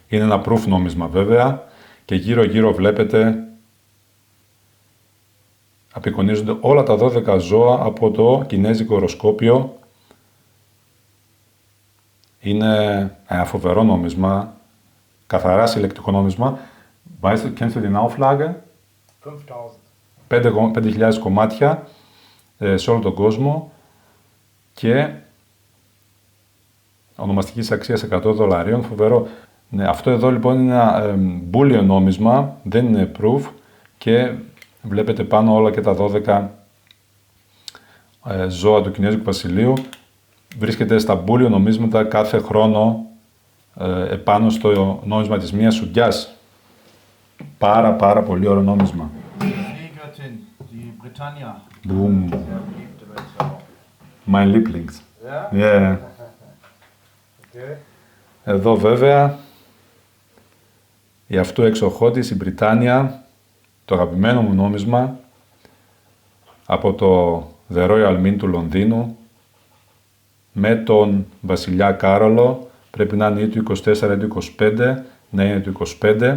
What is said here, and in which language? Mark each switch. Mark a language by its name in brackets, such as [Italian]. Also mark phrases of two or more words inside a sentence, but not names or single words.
[Greek] Είναι ένα [English] proof [Greek] νόμισμα βέβαια και γύρω-γύρω βλέπετε απεικονίζονται όλα τα 12 ζώα από το κινέζικο οροσκόπιο. Είναι φοβερό νόμισμα, καθαρά συλλεκτικό νόμισμα. [German] Weißt du, kennst du die Auflage? [Greek] 5.000 κομμάτια σε όλο τον κόσμο και ονομαστικής αξίας $100. Φοβερό. Ναι, αυτό εδώ λοιπόν είναι ένα bullion νόμισμα, δεν είναι proof και βλέπετε πάνω όλα και τα 12 ζώα του Κινέζικου Βασιλείου. Βρίσκεται στα bullion νομίσματα κάθε χρόνο επάνω στο νόμισμα της μίας σουγκιάς. Πάρα πολύ ωραίο νόμισμα. [German] Boom. Mein Lieblings. [English] Yeah. [Greek] Εδώ βέβαια η αυτού εξοχώτης, η Βρυτάνια, το αγαπημένο μου νόμισμα από το [English] The Royal Mint [Greek] του Λονδίνου με τον βασιλιά Κάρολο, πρέπει να είναι ή του 24 ή του 25, να είναι του 25.